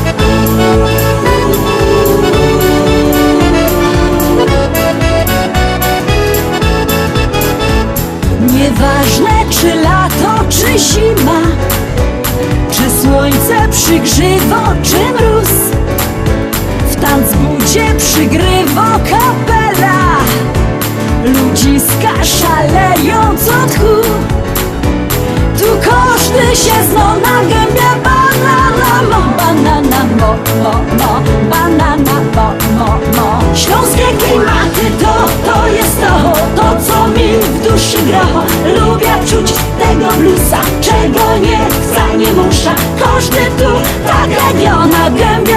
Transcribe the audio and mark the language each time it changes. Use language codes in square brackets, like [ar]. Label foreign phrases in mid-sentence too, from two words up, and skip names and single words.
[szl] Nieważne czy lato, czy zima, czy słońce przygrzywo, czy mróz, w tanzbudzie przygrywo kapela. [pl] Ludziska szaleją co tchu. Tu każdy się zna na gębie. Banana mo, banana mo, mo, mo. Banana mo, mo, mo. Śląskie klimaty to jest to co mi w duszy gra. Lubię czuć tego bluesa, czego nie za nie muszę. Każdy tu tak jak ja na gębie.